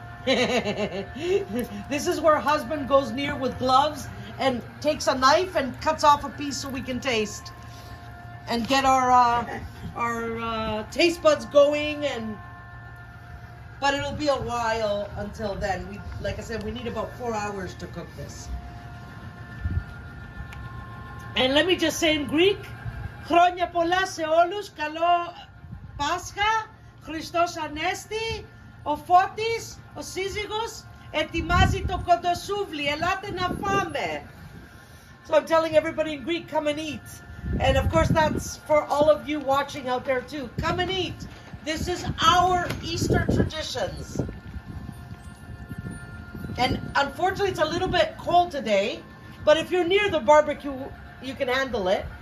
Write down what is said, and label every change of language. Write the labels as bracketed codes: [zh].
[en] This is where husband goes near with gloves and takes a knife and cuts off a piece so we can taste and get our taste buds going. But it'll be a while until then. Like I said, we need about 4 hours to cook this. And let me just say in Greek, [el] Χρόνια πολλά σε όλους, καλό Πάσχα, Χριστός Ανέστη, ο Φώτης, ο σύζυγος, ετοιμάζει το kontosouvli, ελάτε να φάμε. [en] So I'm telling everybody in Greek, come and eat. And of course that's for all of you watching out there too. Come and eat. This is our Easter traditions. And unfortunately it's a little bit cold today, but if you're near the barbecue, you can handle it.